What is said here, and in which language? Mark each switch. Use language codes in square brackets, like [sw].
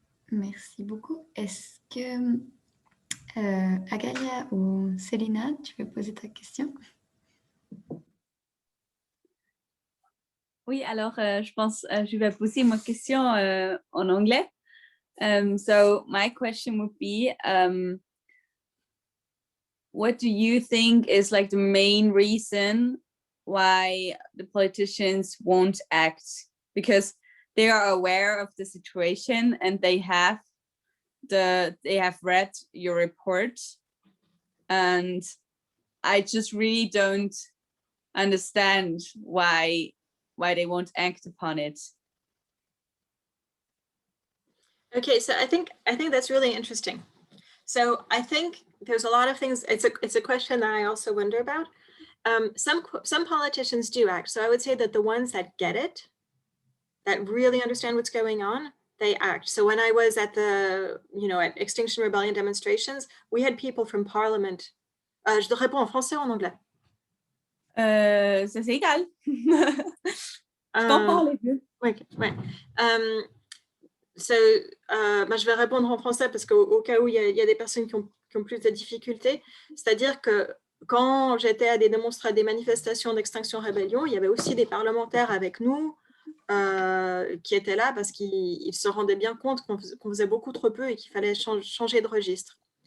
[fr] Merci beaucoup. Est-ce que Agalia ou Célina, tu veux poser ta question? Oui, alors je pense je vais poser ma question en anglais. [en] So my question would be, what do you think is like the main reason why the politicians won't act? Because they are aware of the situation and they have read your report, and I just really don't understand why they won't act upon it. Okay, so I think that's really interesting. So I think there's a lot of things. It's a question that I also wonder about. Some politicians do act. So I would say that the ones that get it, that really understand what's going on, they act. So when I was at at Extinction Rebellion demonstrations, we had people from Parliament. [fr] Je te réponds en français ou en anglais? Ça c'est égal. Je comprends les deux. Ouais. Je vais répondre en français parce qu'au cas où il y a des personnes qui ont plus de difficultés. C'est-à-dire que quand j'étais à des manifestations d'Extinction Rebellion, il y avait aussi des parlementaires avec nous qui étaient là parce qu'ils se rendaient bien compte qu'on faisait beaucoup trop peu et qu'il fallait changer de registre.